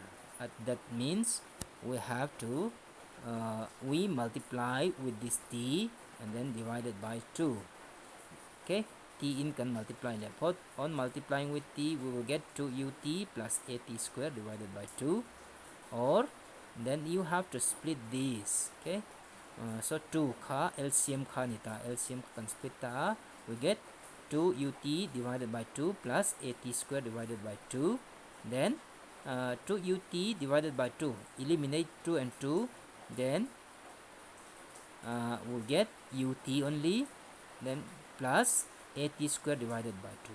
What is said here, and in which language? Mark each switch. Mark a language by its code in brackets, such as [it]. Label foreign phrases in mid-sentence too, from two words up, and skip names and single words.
[en] That means we have to we multiply with this t and then divided by 2. Okay, t in can multiply that. On multiplying with t, we will get 2ut plus at square divided by 2, or then you have to split this. Okay, so [lus] 2 ka LCM ka nita, LCM kan split ta, [en] we get 2ut divided by 2 plus at square divided by 2. Then 2ut divided by 2, eliminate 2 and 2, then we'll get ut only, then plus at square divided by 2.